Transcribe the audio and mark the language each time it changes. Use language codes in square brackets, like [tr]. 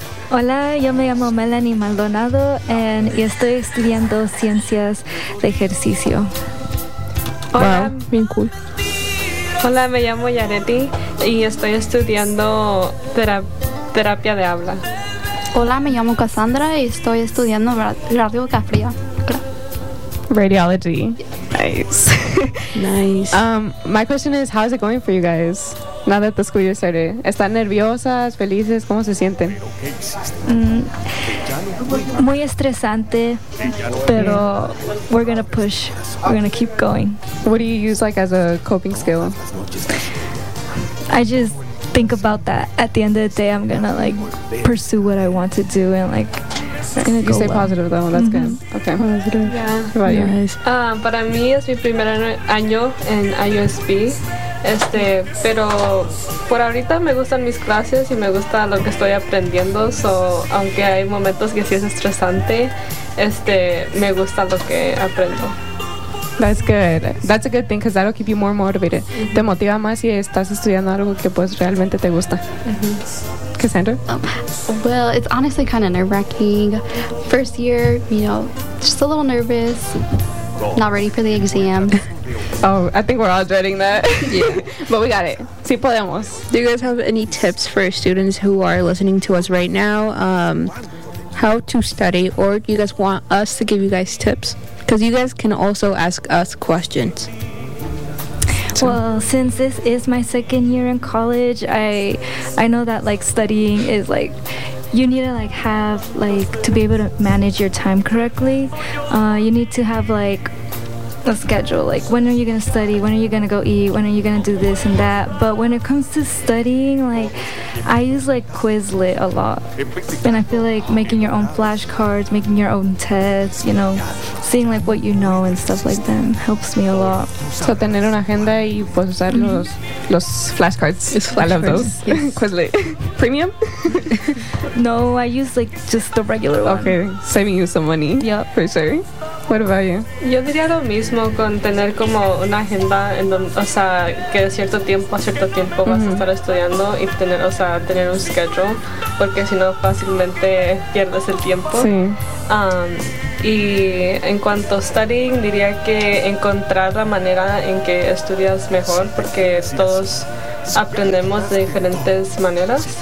[es] Hola, yo me llamo Melanie Maldonado y estoy estudiando ciencias de ejercicio. Hola, bien cool. Hola, me llamo Yareti y estoy estudiando terapia de habla. Hola, me llamo Cassandra y estoy estudiando radiografía. [en] Radiology. Nice. My question is, how is it going for you guys? Now that the school year started. [es] ¿Están nerviosas, felices? ¿Cómo se sienten? Muy estresante, pero [en] we're gonna push. We're gonna keep going. What do you use like as a coping skill? I just think about that. At the end of the day, I'm gonna like pursue what I want to do and like. You say positive though, that's good. Okay. Positive. Yeah. What about you? [es] Para mí es mi primer año en IUSB. Pero por ahorita me gustan mis clases y me gusta lo que estoy aprendiendo. So, aunque hay momentos que sí es estresante, me gusta lo que aprendo. [en] That's good. That's a good thing because that'll keep you more motivated. Mm-hmm. [es] Te motiva más si estás estudiando algo que pues realmente te gusta. [en] Mm-hmm. Cassandra? Well, it's honestly kind of nerve-wracking. First year, you know, just a little nervous. Not ready for the exam. Oh, I think we're all dreading that. Yeah. But we got it. [es] Sí podemos. [en] Do you guys have any tips for students who are listening to us right now? How to study, or do you guys want us to give you guys tips? Because you guys can also ask us questions. Well, since this is my second year in college, I know that like studying is like you need to like have like to be able to manage your time correctly. You need to have like a schedule. Like when are you gonna study? When are you gonna go eat? When are you gonna do this and that? But when it comes to studying, like I use like Quizlet a lot, and I feel like making your own flashcards, making your own tests. You know. Seeing like what you know and stuff like that helps me a lot. [es] So tener una agenda y pues usar los flashcards. [en] It's flashcards. I love those. Yes. Quizlet. Premium? No, I use like just the regular one. Okay, saving you some money. Yeah, for sure. What about you? [es] Yo diría lo mismo con tener como una agenda en donde, o sea, que a cierto tiempo mm-hmm. vas a estar estudiando y tener, o sea, tener un schedule, porque si no fácilmente pierdes el tiempo. Sí. Y en cuanto a studying, diría que encontrar la manera en que estudias mejor, porque todos aprendemos de diferentes maneras.